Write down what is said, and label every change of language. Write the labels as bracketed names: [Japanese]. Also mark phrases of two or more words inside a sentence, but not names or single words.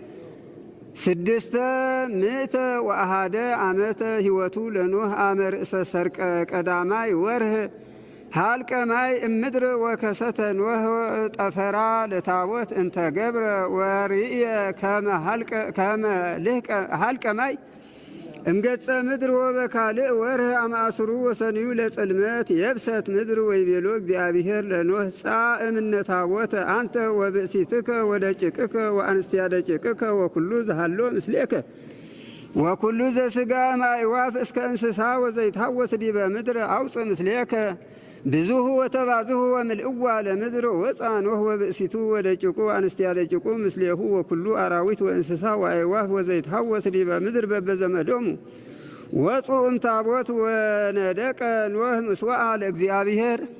[Geez] 601 ዓመተ ሕይወቱ ለኖህ አመ ርእሰ ሰርቀ ቀዳማይ ወርኅ ሀልቀ ማይ እምድር ወከሰተ ኖህ ጠፈራ ለታቦት እንተ ገብረ ወርእየ ከመ ሀልቀ ማይ እምገጸ ምድር ወበካልእ ወርኅ አመ አስሩ ወሰንዩ ለጽልመት የብሰት ምድር ወይቤሎ እግዚአብሔር ለኖህ ጻእ እምነ ታቦተ አንተ ወብእሲትከ ወደቂቅከ ወአንስቲያ ደቂቅከ ወኩሉ ዘሃሎ ምስሌከ ወኩሉ ዘሥጋ እምአዕዋፍ እስከ እንስሳ ወዘይትሐወስ ዲበ ምድር አውፅእ ምስሌከ ብዙሁ ወተባዝሁ ወምልእዋ ለምድር ወፃ ኖህ ወብእሲቱ ወደቂቁ አንስቲያ ደቂቁ ምስሌሁ ወኩሉ አራዊት ወእንስሳ ወአዕዋፍ ወዘይትሐወስ ዲበ ምድር በበዘመዶሙ ወፁ እምታቦት ወነደቀ ኖህ ምስዋዓ ለእግዚአብሔር